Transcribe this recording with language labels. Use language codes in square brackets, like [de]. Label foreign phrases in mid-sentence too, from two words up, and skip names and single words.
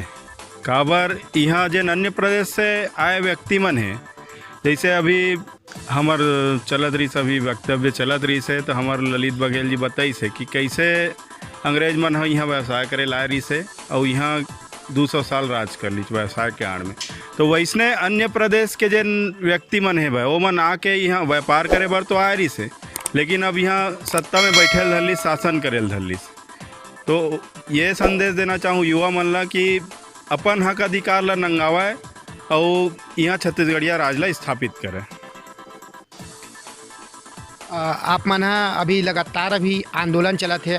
[hne] काबर यहाँ जिन अन्य प्रदेश से आए व्यक्ति मन है, जैसे अभी हमार चलत रही सभी वक्तव्य चलत रही से, तो हमार ललित बघेल जी बताई से कि कैसे अंग्रेज मन यहाँ व्यवसाय करे लाए रही से और यहाँ 200 साल राज कर ली व्यवसाय के आड़ में। तो वैसने अन्य प्रदेश के जिन व्यक्ति मन है भाई वो मन आके यहाँ व्यापार करे बर तो आए रही से, लेकिन अब यहाँ सत्ता में बैठे धरली, शासन करे धरली। तो ये संदेश देना चाहूँ युवा मन ला कि अपन हक अधिकार ला नंगावे और यहाँ छत्तीसगढ़िया राज ला स्थापित करे। आप मन अभी लगातार अभी आंदोलन चलत है।